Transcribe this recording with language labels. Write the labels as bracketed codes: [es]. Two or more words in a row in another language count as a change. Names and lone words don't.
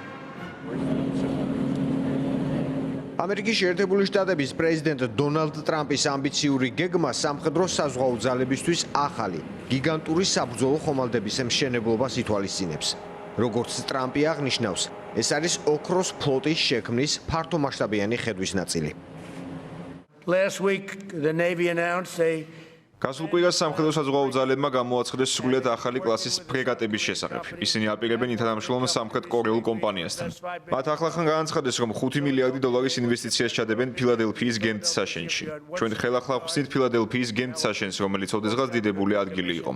[ka] ამერიკის შეერთებული შტატების პრეზიდენტ დონალდ ტრამპის ამბიციური გეგმა სამხედრო საზღვაო ძალებისთვის ახალი, გიგანტური საბრძოლო ხომალდების მშენებლობას ითვალისწინებს. როგორც ტრამპი აღნიშნავს, ეს არის ოქროს ფლოტის შექმნის ფართომასშტაბიანი ხედვის ნაწილი. [en] Last week, the Navy announced [ka] გასულ კვირას სამხედრო საზღვაო ძალებმა გამოაცხადეს სრულიად ახალი კლასის ფრეგატების შესახებ. ისინი აპირებენ ითანამშრომლონ სამხრეთ კორეულ კომპანიასთან. მათ ახლახან განაცხადეს, რომ $5 მილიარდი ინვესტიციას ჩადებენ ფილადელფიის გემთსაშენში. ჩვენ ხელახლა ვხსნით ფილადელფიის გემთსაშენს, რომელიც ოდესღაც დიდებული ადგილი იყო.